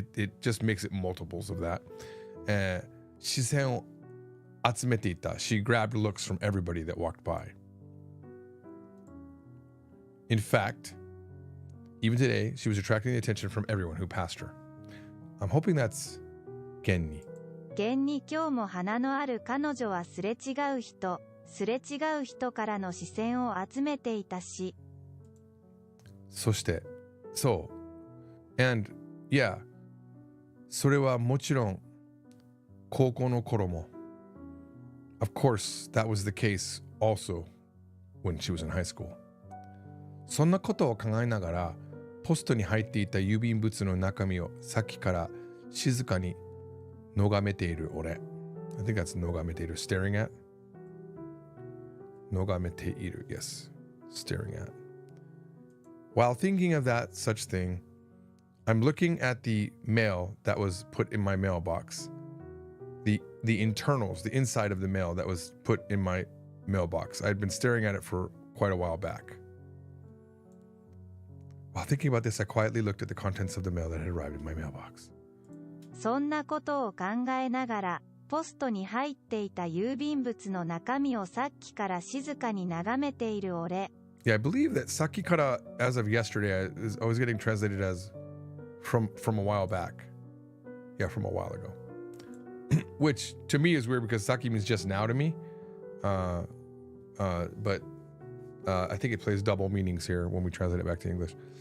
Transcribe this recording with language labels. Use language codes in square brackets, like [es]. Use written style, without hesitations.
[en] It just makes it multiples of that. [ja] Shisen o atsumete ita. [en] She grabbed looks from everybody that walked by. In fact, even today, she was attracting the attention from everyone who passed her. I'm hoping that's Genni. [ja] 現に今日も花のある彼女はすれ違う人からの視線を集めていたし。そして、そう。 [en] And, yeah. [ja] それはもちろん、高校の頃も。 [en] Of course, that was the case also when she was in high school. [ja] そんなことを考えながら、ポストに入っていた郵便物の中身をさっきから静かに眺めている俺。 [en] I think that's 眺めている staring at. 眺めている yes, staring at. While thinking of that such thing, I'm looking at the mail that was put in my mailbox. The internals, the inside of the mail that was put in my mailbox. I had been staring at it for quite a while back. While thinking about this, I quietly looked at the contents of the mail that had arrived in my mailbox. [ja] そんなことを考えながら、ポストに入っていた郵便物の中身をさっきから静かに眺めている俺。 [en] Yeah, I believe that sakikara, as of yesterday, is always getting translated as from a while back. Yeah, from a while ago. Which to me is weird because saki means just now to me. But I think it plays double meanings here when we translate it back to English.